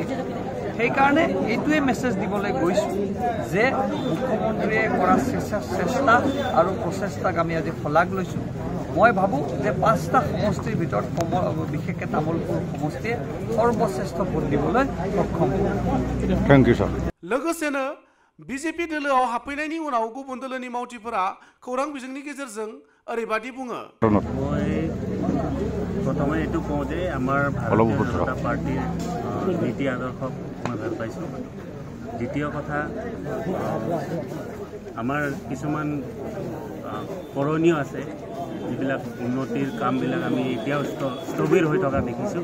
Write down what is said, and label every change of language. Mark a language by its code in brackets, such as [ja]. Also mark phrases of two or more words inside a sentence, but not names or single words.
[as] সেইকাৰণে এইটোৱে মেছেজ দিবলৈ গৈছোঁ যে মুখ্যমন্ত্ৰীয়ে কৰা চেষ্টা আৰু প্ৰচেষ্টাক আমি আজি শলাগ লৈছোঁ। মই ভাবোঁ যে 5টা সমষ্টিৰ ভিতৰত বিশেষকৈ তামুলপুৰ সমষ্টিয়ে সৰ্বশ্ৰেষ্ঠ ভোট দিবলৈ সক্ষম হ'ব। [en] thank you sir. [brx] लोगोसेनो बीजेपी दोलोआव हाबफैनायनि उनाव गुबुन दोलोनि मावथिफोरा खौरां बिजोंनि गेजेरजों ओरैबादि बुङो। [as] মই প্ৰথমে এইটো কওঁ যে আমাৰ ভাৰতীয় জনতা পাৰ্টিৰ নীতি আদৰ্শক মই ভাল পাইছোঁ। দ্বিতীয় কথা, আমাৰ কিছুমান কৰণীয় আছে যিবিলাক উন্নতিৰ কামবিলাক আমি এতিয়াও স্থবিৰ হৈ থকা দেখিছোঁ।